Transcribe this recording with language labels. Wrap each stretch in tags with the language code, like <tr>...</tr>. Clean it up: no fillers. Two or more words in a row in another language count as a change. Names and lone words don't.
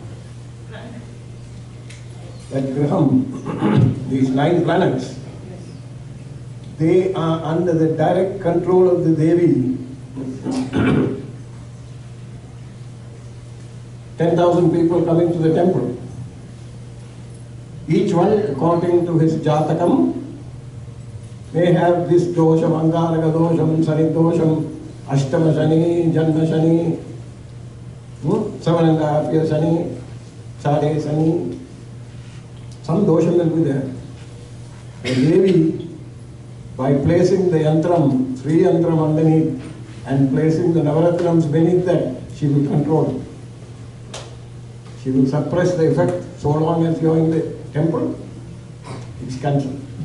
<en>That Graham, these 9 planets, they are under the direct control of the Devi. 10,000 people coming to the temple. Each one, according to his Jatakam, may have this dosham, Angaraka dosham, Sani dosham, Ashtama Shani, Janma Shani, 7.5 years Shani, Sade Shani. Some dosha will be there. The Devi, by placing the yantram, Sri Yantram underneath, and placing the Navaratnams beneath that, she will control. She will suppress the effect so long as you are in the temple, it's cancelled.</en>